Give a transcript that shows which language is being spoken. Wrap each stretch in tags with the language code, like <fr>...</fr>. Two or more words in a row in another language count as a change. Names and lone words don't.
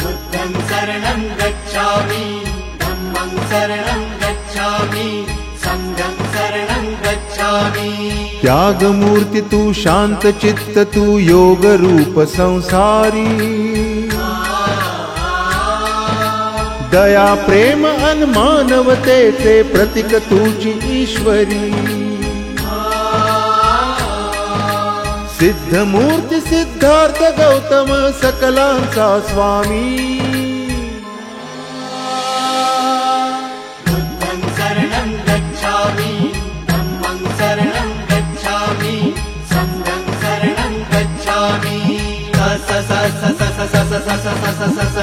<pi>बुद्धं शरणं गच्छामि, धम्मं शरणं गच्छामि, संघं शरणं गच्छामि।</pi> <mr>त्याग मूर्ति तू शांत चित्त तू योग रूप संसारी, दया प्रेम अन मानवतेचे प्रतीक तुझी ईश्वरी। सिद्ध मूर्ति सिद्धार्थ गौतम सकलांचा स्वामी,</mr> <pi>बुद्धं शरणं गच्छामि, धम्मं शरणं गच्छामि, संघं शरणं गच्छामि। स स स स स स स स स स</pi>